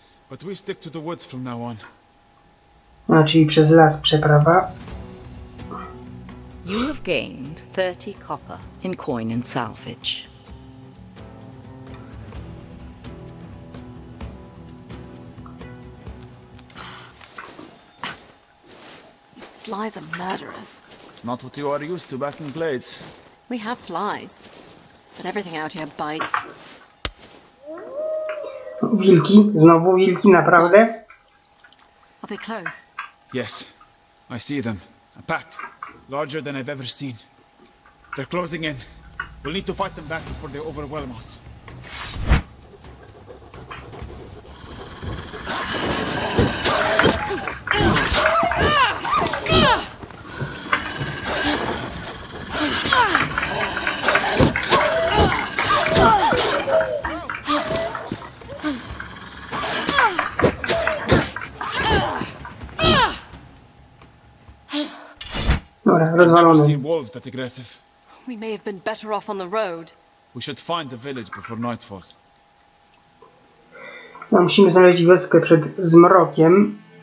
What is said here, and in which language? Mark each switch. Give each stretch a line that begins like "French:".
English: But we stick to the woods from now on.
Polish: A, czyli przez las przeprawa.
English: You have gained 30 copper in coin and salvage. These flies are murderous. Not what you are used to back in Glades. We have flies, but everything out here bites.
Polish: Wilki, znowu wilki, naprawdę?
English: Are they close? Yes, I see them. A pack, larger than I've ever seen. They're closing in. We'll need to fight them back before they overwhelm us.
Polish: Dobra,
English: I've never
Polish: rozwalony.
English: seen wolves that aggressive. We may have been better off on the road. We should find the village before nightfall.
Polish: No, musimy znaleźć wioskę przed zmrokiem.